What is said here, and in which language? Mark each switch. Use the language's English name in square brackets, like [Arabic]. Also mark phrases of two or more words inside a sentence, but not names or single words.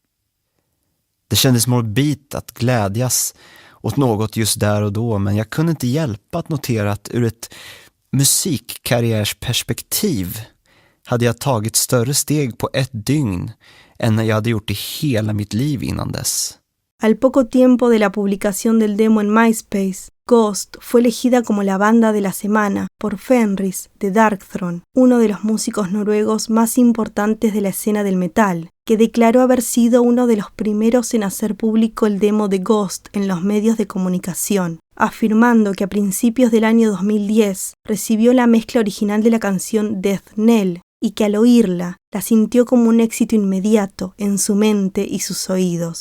[Swedish] Det kändes morbid att glädjas åt något just där och då, men jag kunde inte hjälpa att notera att ur ett musikkarriärsperspektiv hade jag tagit större steg på ett dygn än jag hade gjort i hela mitt liv innan dess. [Spanish] Al poco tiempo de la publicación del demo en MySpace, Ghost fue elegida como la banda de la semana por Fenris de Darkthrone, uno de los músicos noruegos más importantes de la escena del metal, que declaró haber sido uno de los primeros en hacer público el demo de Ghost en los medios de comunicación, afirmando que a principios del año 2010 recibió la mezcla original de la canción Death Knell y que al oírla la sintió como un éxito inmediato en su mente y sus oídos.